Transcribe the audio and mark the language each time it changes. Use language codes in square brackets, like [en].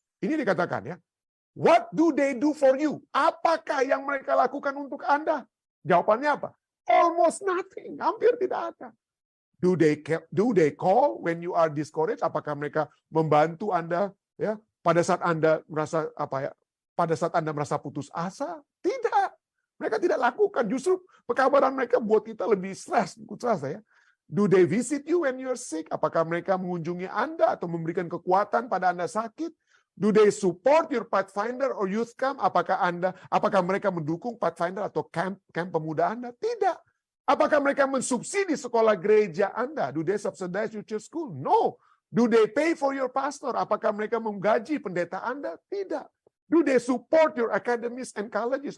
[id] Ini dikatakan ya, [en] what do they do for you? [id] Apakah yang mereka lakukan untuk Anda? Jawabannya apa? [en] Almost nothing, [id] hampir tidak ada. [en] Do they call when you are discouraged? [id] Apakah mereka membantu Anda ya pada saat Anda merasa pada saat Anda merasa putus asa? Tidak. Mereka tidak lakukan. Justru pekabaran mereka buat kita lebih stres, ya. [en] Do they visit you when you're sick? [id] Apakah mereka mengunjungi Anda atau memberikan kekuatan pada Anda sakit? [en] Do they support your Pathfinder or youth camp? [id] Apakah mereka mendukung Pathfinder atau camp pemuda Anda? Tidak. Apakah mereka mensubsidi sekolah gereja Anda? [en] Do they subsidize your church school? No. Do they pay for your pastor? [id] Apakah mereka menggaji pendeta Anda? Tidak. [en] Do they support your academies and colleges?